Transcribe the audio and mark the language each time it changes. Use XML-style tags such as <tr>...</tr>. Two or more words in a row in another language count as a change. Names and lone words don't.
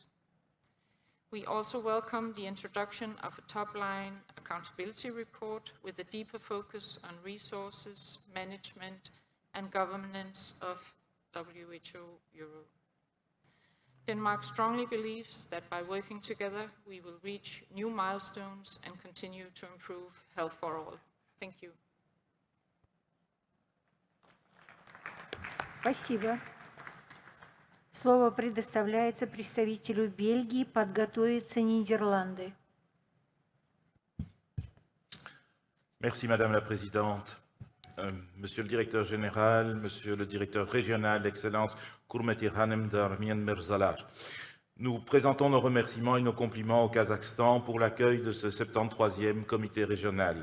<en>We also welcome the introduction of a top-line accountability report with a deeper focus on resources, management, and governance of WHO Europe. Denmark strongly believes that by working together, we will reach new milestones and continue to improve health for all. Thank you.</en> <ru>Спасибо. Слово предоставляется представителю Бельгии подготовиться Нидерланды.</ru> <fr>Merci Madame la Présidente. Monsieur le Directeur Général, Monsieur le Directeur Régional, Excellence Kurmetir Hanem Darmien Merzalar. Nous présentons nos remerciements et nos compliments au Kazakhstan pour l'accueil de ce 73e comité régional.</fr>